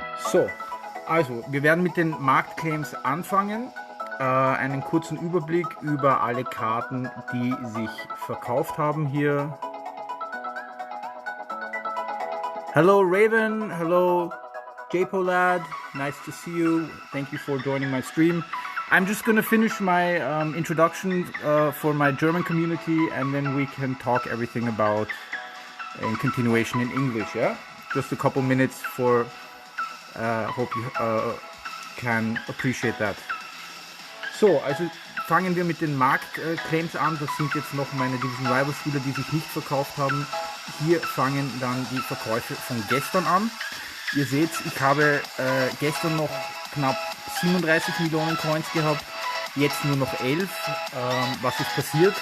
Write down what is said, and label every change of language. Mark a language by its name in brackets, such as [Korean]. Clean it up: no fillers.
[German] So, also wir werden mit den Marktclaims anfangen. Einen kurzen Überblick über alle Karten, die sich verkauft haben hier. [English] Hello Raven, hello JPolad, nice to see you. Thank you for joining my stream. I'm just gonna finish my introduction for my German community and then we can talk everything about in continuation in English, yeah? Just a couple minutes for hope you can appreciate that. [German] So, also fangen wir mit den Marktclaims an. Das sind jetzt noch meine Division Rival Spieler, die sich nicht verkauft haben. Hier fangen dann die Verkäufe von gestern an. Ihr seht, ich habe gestern noch knapp 37 Millionen Coins gehabt, jetzt nur noch 11. Was ist passiert?